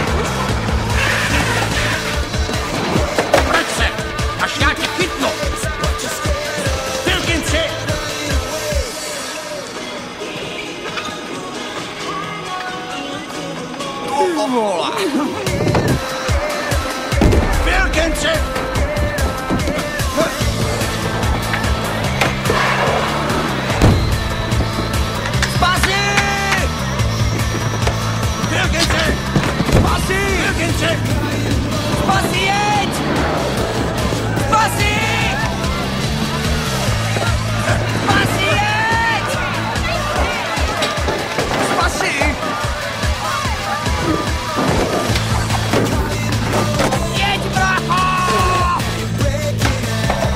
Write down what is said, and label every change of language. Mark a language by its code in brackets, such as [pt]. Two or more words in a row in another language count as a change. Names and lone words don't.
[cs] Vrať se, až já tě chytnu! Filkinsi! Tu vola! Filkinsi! Spasi, jeď! Spasi! Spasi, jeď! Spasi! Jeď, brácho!